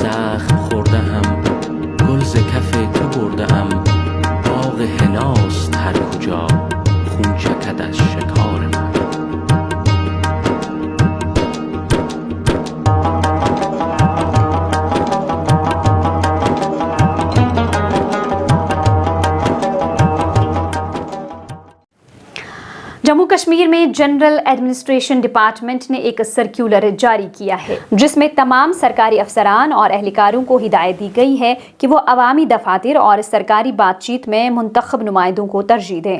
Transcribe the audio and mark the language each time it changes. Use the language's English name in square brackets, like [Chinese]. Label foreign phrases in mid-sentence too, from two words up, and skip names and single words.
[Persian] زخم خورده‌ام گل ز کف تو برده‌ام باغ حناست هر کجا خون چکد از شکار من. [Urdu] جموں کشمیر میں [English] General Administration Department [Urdu] نے ایک سرکلر جاری کیا ہے جس میں تمام سرکاری افسران اور اہلکاروں کو ہدایت دی گئی ہے کہ وہ عوامی دفاتر اور سرکاری بات چیت میں منتخب نمائندوں کو ترجیح دیں.